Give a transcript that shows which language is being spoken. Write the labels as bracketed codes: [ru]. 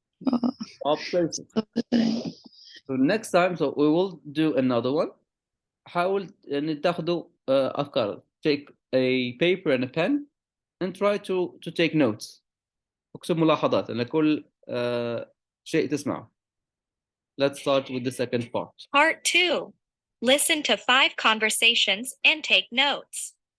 [en] Oh, Stop racing. stop the train. So next time, so we will do another one. [ar] حاول ان تاخذوا افكار. [en] Take a paper and a pen and try to take notes. [ar] اكتب ملاحظات لكل شيء تسمعه. [en] Let's start with the second part. Part 2. Listen to 5 conversations and take notes.